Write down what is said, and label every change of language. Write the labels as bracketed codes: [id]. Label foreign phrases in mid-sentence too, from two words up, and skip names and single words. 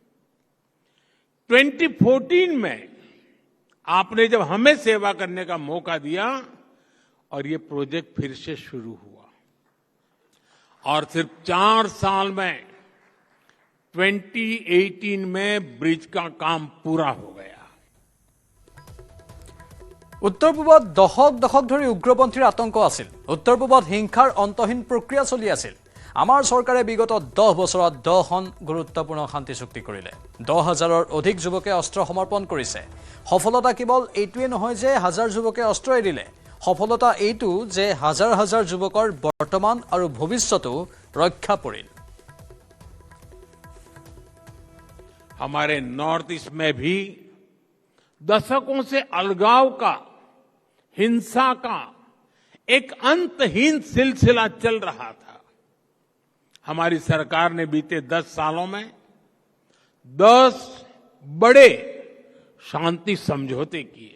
[hi] 2014 में आपने जब हमें सेवा करने का मौका दिया और ये प्रोजेक्ट फिर से शुरू हुआ और सिर्फ 4 साल में 2018 में ब्रिज का काम पूरा हो गया। [as] উত্তৰ পূবত দশক ধৰি উগ্ৰপন্থীৰ আতংক আছিল। উত্তৰ পূবত হিংসাৰ অন্তহীন প্ৰক্ৰিয়া চলি আছিল। আমাৰ চৰকাৰে বিগত 10 বছৰত 10খন গুৰুত্বপূৰ্ণ শান্তি চুক্তি কৰিলে। 10,000ৰ অধিক যুৱকে অস্ত্ৰ সমৰ্পণ কৰিছে। সফলতা কেৱল এইটোৱে নহয় যে হাজাৰ যুৱকে অস্ত্ৰ এৰিলে। সফলতা এইটো যে হাজাৰ হাজাৰ যুৱকৰ বৰ্তমান আৰু ভৱিষ্যতো ৰক্ষা পৰিল। [hi] हमारे नॉर्थ ईस्ट में भी दशकों से अलगाव का, हिंसा का एक अंतहीन सिलसिला चल रहा था। हमारी सरकार ने बीते 10 सालों में 10 बड़े शांति समझौते किए।